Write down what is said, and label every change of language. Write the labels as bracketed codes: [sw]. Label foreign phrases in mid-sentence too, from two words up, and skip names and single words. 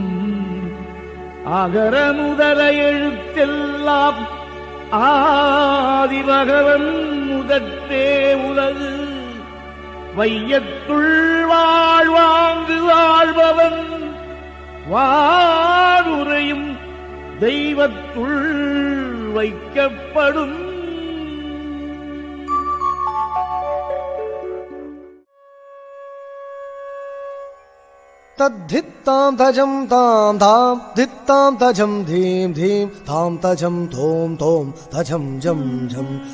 [ta] அகர முதல எழுத்தெல்லாம் ஆதிபகவன் முதற்றே உலகு. வையத்துள் வாழ்வாங்கு வாழ்பவன் வானுரையும் தெய்வத்துள் வைக்கப்படும். तद्धित्तां तजं तां धां धित्तां तजं धीं धीं तां तजं तों तों तजं जं जं